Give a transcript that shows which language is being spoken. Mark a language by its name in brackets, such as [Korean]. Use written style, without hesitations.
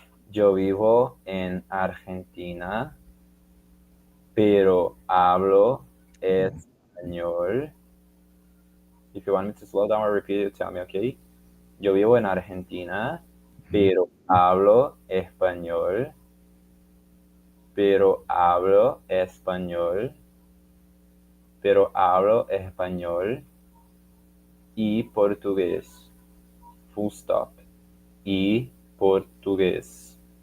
[Spanish] Yo vivo en Argentina, pero hablo español. [English] If you want me to slow down or repeat it, tell me, okay? [Spanish] Yo vivo en Argentina, Hmm. pero hablo español, pero hablo español, pero hablo español y portugués. [English] Full stop. [Spanish] Y portugués.